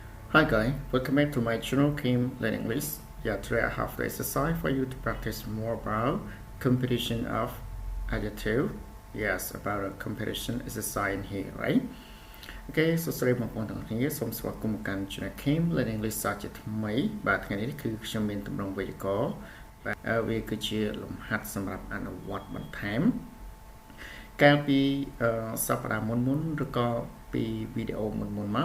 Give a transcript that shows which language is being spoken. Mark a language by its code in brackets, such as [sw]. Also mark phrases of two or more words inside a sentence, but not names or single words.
[en] Hi guys, welcome back to my channel Kim Learn English. Yeah, today I have the exercise for you to practice more about competition of adjective. Yes, about a competition exercise in here, right? Okay, so sorry [km] បងប្អូនទាំងអស់គ្នាសូមស្វាគមន៍មកកាន់ channel Kim Learn English សាជាថ្មីបាទថ្ងៃនេះគឺខ្ញុំមានតម្រងវេយ្យាករណ៍បាទវាគឺជាលំហាត់សម្រាប់អនុវត្តបន្ថែមកាលពីសប្តាហ៍មុនឬក៏ពីវីដេអូមុនមក